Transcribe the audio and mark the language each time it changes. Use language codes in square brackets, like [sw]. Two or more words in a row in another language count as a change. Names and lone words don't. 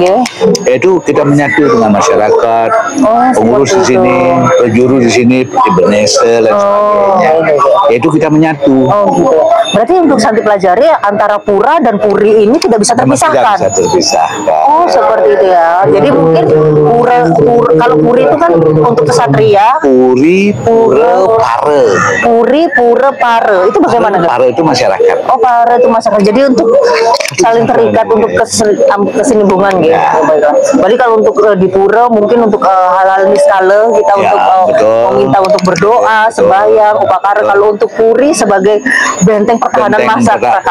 [id] Yaitu kita menyatu dengan masyarakat, pengurus di sini, penjuru di sini, Bernese dan sebagainya. Yaitu kita menyatu. Oh gitu. Berarti untuk Santi pelajari antara pura dan puri ini tidak bisa terpisahkan. Tidak bisa terpisahkan. Oh seperti itu ya. Jadi mungkin kalau puri itu kan untuk kesatria. Puri, pura, pare. Puri, pura, pare. Itu bagaimana? Pare itu masyarakat. Oh pare itu masyarakat. Jadi untuk saling terikat untuk kesinambungan gitu. Oh, baiklah. Berarti kalau untuk di pura mungkin untuk hal-hal niskala kita untuk meminta untuk berdoa, sembahyang, upacara. Kalau untuk puri sebagai benteng pertahanan masyarakat.